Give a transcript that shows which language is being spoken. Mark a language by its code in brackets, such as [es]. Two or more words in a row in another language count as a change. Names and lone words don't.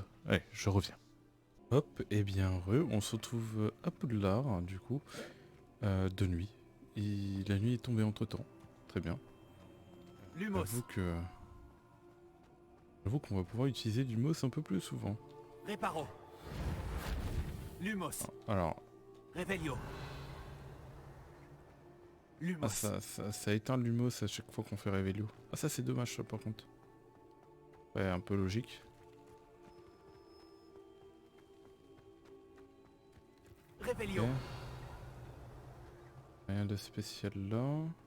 [fr] Allez, je reviens. Hop, et bien on se retrouve à Poudlard, hein, du coup, de nuit. Et la nuit est tombée entre temps. Très bien. Lumos. J'avoue qu'on va pouvoir utiliser du Lumos un peu plus souvent. Réparo. Lumos. Alors, Revelio. Lumos. ça éteint le Lumos à chaque fois qu'on fait Revelio. Ah ça c'est dommage ça par contre. Ouais, un peu logique. Revelio. Ok. Rien de spécial là.